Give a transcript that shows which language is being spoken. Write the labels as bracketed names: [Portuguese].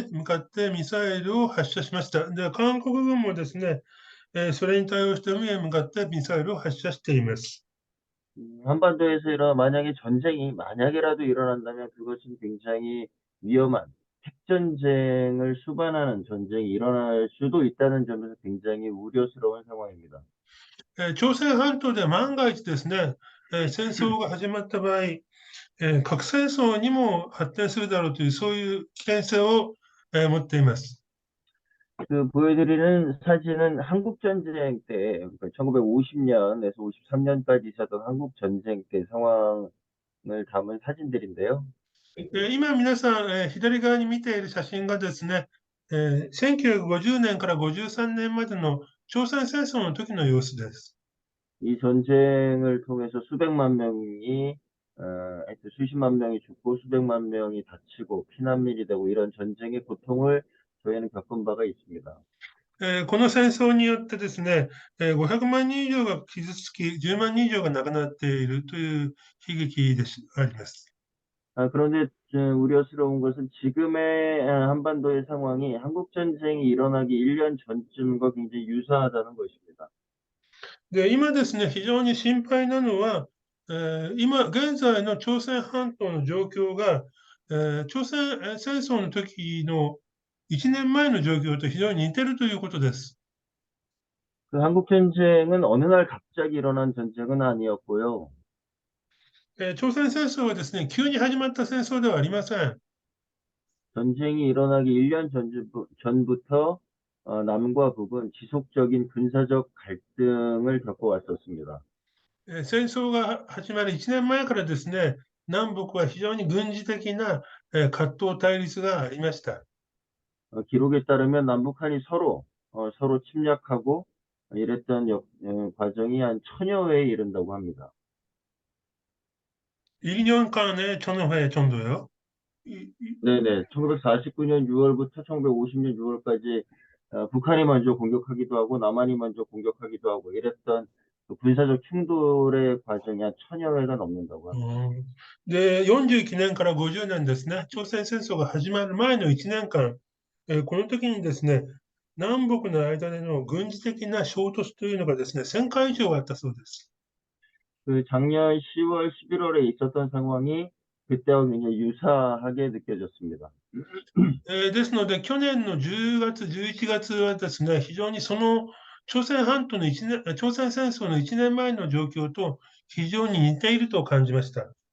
[Japanese] この時にですね、北がですね、海へ向かってミサイルを発射しました。で、韓国軍もですね、それに対応して海へ向かってミサイルを発射しています。 [Korean] 한반도에서 만약에 전쟁이 만약에라도 일어난다면 그것은 굉장히 위험한 핵전쟁을 수반하는 전쟁이 일어날 수도 있다는 점에서 굉장히 우려스러운 상황입니다. [Japanese] 朝鮮半島で万が一ですね、戦争が始まった場合、核戦争にも発展するだろうという、そういう危険性を、持っています。 [Korean] 그 보여드리는 사진은 한국전쟁 때, 그러니까 1950년에서 53년까지 있었던 한국전쟁 때 상황을 담은 사진들인데요. [Japanese] 今皆さん、左側に見ている写真がですね、1950年から53年までの朝鮮戦争の時の様子です。 [Korean] 이 전쟁을 통해서 수백만 명이 하여튼 수십만 명이 죽고 수백만 명이 다치고 피난민이 되고 이런 전쟁의 고통을 저희는 겪은 바가 있습니다. [Japanese] この戦争によってですね、500万人以上が傷つき、10万人以上が亡くなっているという悲劇です、あります。 [Korean] 그런데 우려스러운 것은 지금의 한반도의 상황이 한국 전쟁이 일어나기 1년 전쯤과 굉장히 유사하다는 것입니다. [Japanese] で、今ですね、非常に心配なのは、今、現在の朝鮮半島の状況が、朝鮮戦争の時の1年前の状況と非常に似ているということです。 [Korean] 그 한국 전쟁은 어느 날 갑자기 일어난 전쟁은 아니었고요. [Japanese] 朝鮮戦争はですね、急に始まった戦争ではありません。 [Korean] 전쟁이 일어나기 1년 전부터 남과 북은 지속적인 군사적 갈등을 겪어왔었습니다. [Japanese] 戦争が始まる1年前からですね、南北は非常に軍事的な葛藤対立がありました。 [Korean] 기록에 따르면 남북한이 서로 침략하고 이랬던 과정이 한 천여 회에 이른다고 합니다. 1년間에 천여 회 정도요. 네네. 1949년 6월부터 1950년 6월까지 북한이 먼저 공격하기도 하고 남한이 먼저 공격하기도 하고 이랬던 그 군사적 충돌의 과정이 한 천여 회가 넘는다고 합니다. [Japanese] で、49年から50年ですね、朝鮮戦争が始まる前の1年間、この時にですね、南北の間での軍事的な衝突というのがですね、1000回以上あったそうです。 [Korean] 그 작년 10월, 11월에 있었던 상황이 그때와 굉장히 유사하게 느껴졌습니다. [Japanese] ですので、去年の10月、11月はですね、非常にその朝鮮半島の1年、朝鮮戦争の1年前の状況と非常に似ていると感じました。